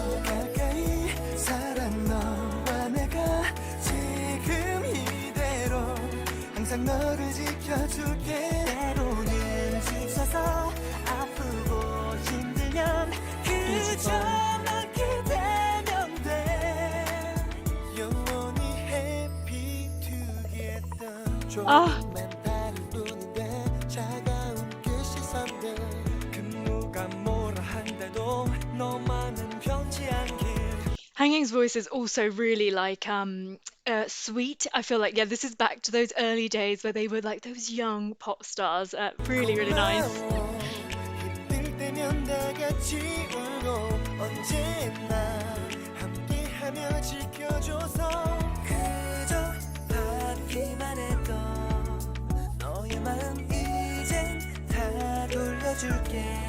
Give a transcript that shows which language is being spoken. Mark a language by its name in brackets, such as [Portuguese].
[Korean] 가까이 사랑 너와 내가 지금 이대로 항상 너를 지켜줄게 때로는 지쳐서 아프고 힘들면 그저 넌 기대면 돼 영원히 [English] happy together [Korean] 조금만 다를 뿐인데 차가운 그 시선들 그 누가 뭐라 한데도 너만은 변치 않길 [English] Hanging's voice is also really like sweet. I feel like, yeah, this is back to those early days where they were like those young pop stars. Really, really nice. [Korean] 힘들 때면 다 같이 울고 언제나 함께하며 지켜줘서 그저 받기만 했던 너의 마음 이젠 다 돌려줄게